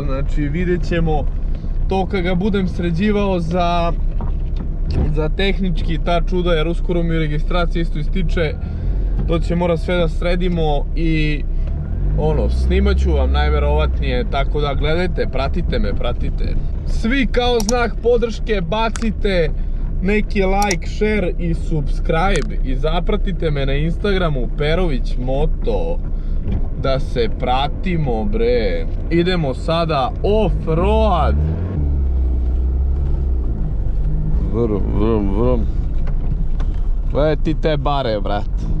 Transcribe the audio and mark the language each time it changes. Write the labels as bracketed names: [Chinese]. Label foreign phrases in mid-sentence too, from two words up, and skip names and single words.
[Serbian] Znači, vidjet ćemo to kad ga budem sređivao za tehnički ta čuda, jer uskoro mi registracija isto ističe. To će mora sve da sredimo i ono, snimat ću vam najverovatnije, tako da gledajte, pratite me. Svi kao znak podrške bacite neki [English] like, share [Serbian] i subscribe i zapratite me na Instagramu Perović Moto, da se pratimo, bre. Idemo sada off-road. Vrum. Gledaj ti te bare, brat.